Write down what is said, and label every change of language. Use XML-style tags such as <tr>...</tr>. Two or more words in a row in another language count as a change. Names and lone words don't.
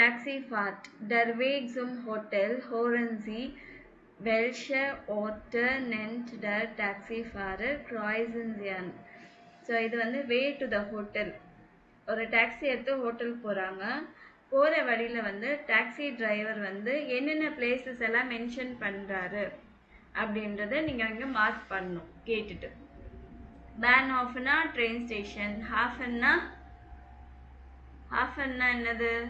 <de>Taxifahrt. Der Weg zum Hotel hören Sie, welche Orte nennt der Taxifahrer, kreuzen Sie an.</de> <ta>ஸோ இது வந்து</ta> <en>way to the hotel.</en> <ta>ஒரு டாக்ஸி எடுத்து ஹோட்டலுக்கு போகிறாங்க. போகிற வழியில் வந்து</ta> <en>taxi driver</en> <ta>வந்து என்னென்ன பிளேசஸ் எல்லாம் மென்ஷன் பண்ணுறாரு அப்படின்றத நீங்கள் அங்கே மார்க் பண்ணணும் கேட்டுட்டு. பேன்ஹாஃப்னா</ta> <en>train station,</en> <ta>ஹாஃபன்னா என்னது?</ta>